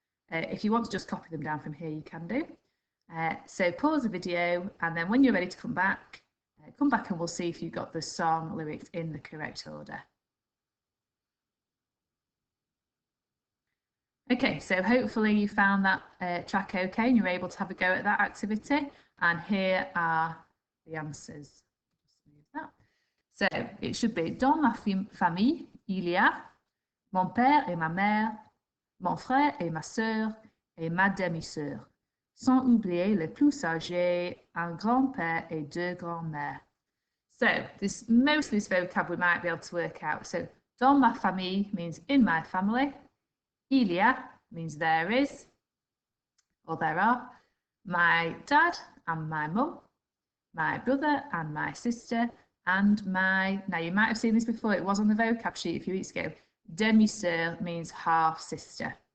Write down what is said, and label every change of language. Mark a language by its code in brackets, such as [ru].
[en] If you want to just copy them down from here, you can do. So pause the video, and then when you're ready to come back and we'll see if you've got the song lyrics in the correct order. Okay, so hopefully you found that track okay and you're able to have a go at that activity. And here are the answers. So it should be [fr] dans ma famille, il y a mon père et ma mère, mon frère et ma sœur, et ma demi-sœur, sans oublier les plus âgés, un grand-père et deux grands-mères. [en] So most of this vocab we might be able to work out. So [fr] dans ma famille [en] means in my family. [fr] Il y a [en] means there is, or there are. My dad and my mum, my brother and my sister, and now you might have seen this before, it was on the vocab sheet a few weeks ago, demi-sœur means half sister.